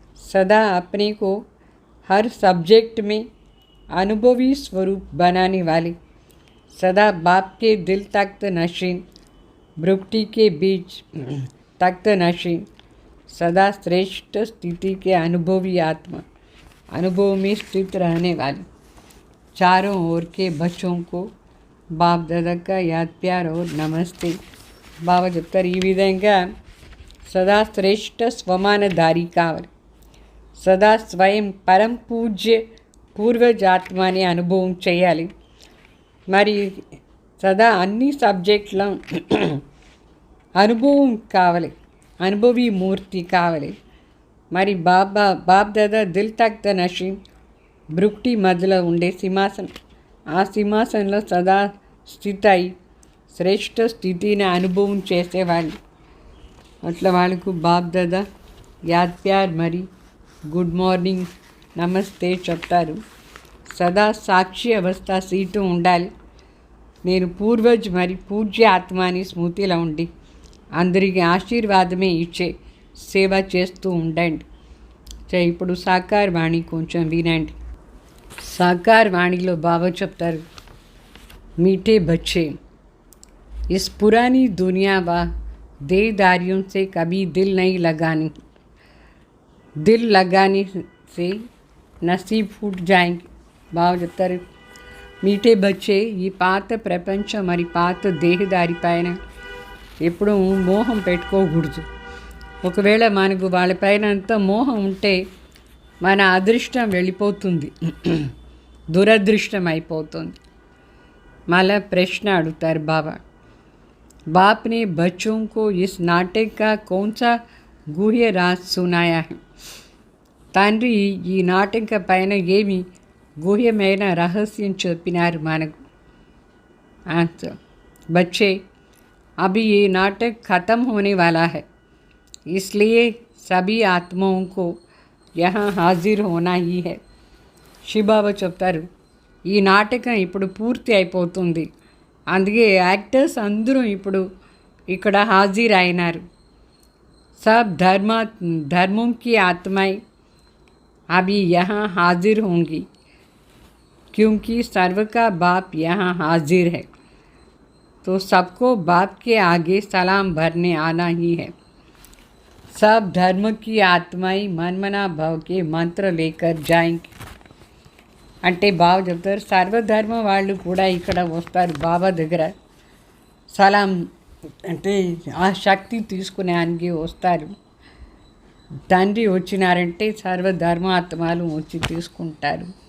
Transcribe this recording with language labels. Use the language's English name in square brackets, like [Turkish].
[Hindi] सदा अपने को हर सब्जेक्ट में अनुभवी स्वरूप बनाने वाली, सदा बाप के दिल तख्त नशीन, भ्रुकुटी के बीच तख्त नशीन, सदा श्रेष्ठ स्थिति के अनुभवी आत्मा, अनुभव में स्थित रहने वाली, चारों ओर के बच्चों को बाप दादा का याद प्यार और नमस्ते. [Telugu] బాబా చెప్తారు ఈ విధంగా సదా శ్రేష్ఠ స్వమానధారి కావాలి. సదా స్వయం పరం పూజ్య పూర్వజాత్మని అనుభవం చేయాలి. మరి సదా అన్ని సబ్జెక్టుల అనుభవం కావాలి, అనుభవీ మూర్తి కావాలి. మరి బాప్ దాదా దిల్ తఖ్త నషీ బ్రుక్టి మధ్యలో ఉండే సింహాసనం, ఆ సింహాసనంలో సదా స్థితి అయి శ్రేష్ఠ స్థితిని అనుభవం చేసేవాళ్ళు. అట్లా వాళ్ళకు బాప్ దాదా యాద్ ప్యార్ మరి గుడ్ మార్నింగ్ నమస్తే చెప్తారు. సదా సాక్షి అవస్థ సీటు ఉండాలి. నేను పూర్వజ్ మరి పూజ్య ఆత్మాని స్మృతిలో ఉండి అందరికీ ఆశీర్వాదమే ఇచ్చే సేవ చేస్తూ ఉండండి. ఇప్పుడు సాకార్ వాణి కొంచెం వినండి. సాకార్ వాణిలో బాబా చెప్తారు, [Hindi] मीठे बच्चे, इस पुरानी दुनिया व देहदारियों से कभी दिल नहीं लगानी. दिल लगाने से नसीब फूट जाएंगे. [Telugu] బాబా చెప్తారు, [Hindi] మీఠే బచ్చే, [Telugu] ఈ పాత ప్రపంచం మరి పాత దేహదారి పైన ఎప్పుడూ మోహం పెట్టుకోకూడదు. ఒకవేళ మనకు వాళ్ళపైన అంత మోహం ఉంటే మన అదృష్టం వెళ్ళిపోతుంది, దురదృష్టం అయిపోతుంది. మళ్ళా ప్రశ్న అడుగుతారు బాబా, [Hindi] बाप ने बच्चों को इस नाटक का कौन सा गुह्य राज सुनाया है? [Telugu] తండ్రి ఈ నాటక పైన ఏమి గుహ్యమైన రహస్యం చెప్పినారు మనకు? [Hindi] आंसर, बच्चे, अभी ये नाटक ख़त्म होने वाला है, इसलिए सभी आत्माओं को यहाँ हाजिर होना ही है. [Telugu] శివబాబా చెప్తారు, ఈ నాటకం ఇప్పుడు పూర్తి అయిపోతుంది, అందుకే యాక్టర్స్ అందరూ ఇప్పుడు ఇక్కడ హాజరు అయినారు. [Hindi] सब धर्मों की आत्माएं अभी यहाँ हाजिर होंगी, क्योंकि सर्व का बाप यहाँ हाजिर है. तो सबको बाप के आगे सलाम भरने आना ही है. सब धर्म की आत्माएं मनमना भाव के मंत्र लेकर जाएंगे. [Telugu] అంటే బాబా చెప్తారు, సర్వధర్మ వాళ్ళు కూడా ఇక్కడ వస్తారు బాబా దగ్గర సలాం అంటే ఆ శక్తి తీసుకునేందుకు వస్తారు. తండ్రి వచ్చినారంటే సర్వధర్మాత్మలు వచ్చి తీసుకుంటారు.